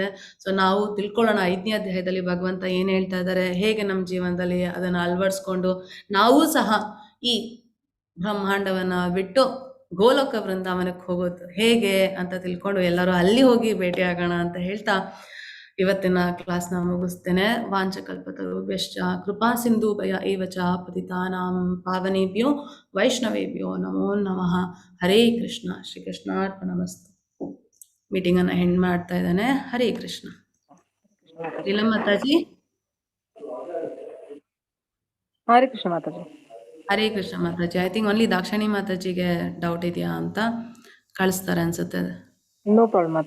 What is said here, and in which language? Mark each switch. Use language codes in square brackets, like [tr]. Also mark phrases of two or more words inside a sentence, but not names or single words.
[kn] ಸೊ ನಾವು ತಿಳ್ಕೊಳ್ಳೋಣ 5ನೇ ಅಧ್ಯಾಯದಲ್ಲಿ ಭಗವಂತ ಏನು ಹೇಳ್ತಾ ಇದ್ದಾರೆ, ಹೇಗೆ ನಮ್ಮ ಜೀವನದಲ್ಲಿ ಅದನ್ನು ಅಳವಡಿಸ್ಕೊಂಡು ನಾವು ಸಹ ಈ ಬ್ರಹ್ಮಾಂಡವನ್ನು ಬಿಟ್ಟು ಗೋಲೋಕ ವೃಂದಾವನಕ್ಕೆ ಹೋಗೋದು ಹೇಗೆ ಅಂತ ತಿಳ್ಕೊಂಡು ಎಲ್ಲರೂ ಅಲ್ಲಿ ಹೋಗಿ ಭೇಟಿಯಾಗೋಣ ಅಂತ ಹೇಳ್ತಾ ಇವತ್ತಿನ ಕ್ಲಾಸ್ನ ಮುಗಿಸ್ತೇನೆ. [sa] ವಾಂಚಕಲ್ಪತರುಭ್ಯಶ್ಚ ಕೃಪಾ ಸಿಂಧೂಭಯ ಏವ ಚ ಪತಿತಾನಾಂ ಪಾವನೇಭ್ಯೋ ವೈಷ್ಣವೇಭ್ಯೋ ನಮೋ ನಮಃ. ಹರೇ ಕೃಷ್ಣ. ಶ್ರೀ ಕೃಷ್ಣಾರ್ಪಣಮಸ್ತು. [kn] ಮೀಟಿಂಗನ್ನು ಹೆಂಡ್ ಮಾಡ್ತಾ ಇದ್ದಾನೆ. ಹರೇ ಕೃಷ್ಣ. ಇಲ್ಲ ಮಾತಾಜಿ. ಹರೇ ಕೃಷ್ಣ ಮಾತಾಜಿ. ಹರೇ ಕೃಷ್ಣ ಮಾತಾಜಿ. [en] I think only [kn] ದಾಕ್ಷಾಣಿ ಮಾತಾಜಿಗೆ ಡೌಟ್ ಇದೆಯಾ ಅಂತ ಕಳಿಸ್ತಾರೆ ಅನ್ಸುತ್ತೆ. [en] No problem ಮಾತಾಜಿ.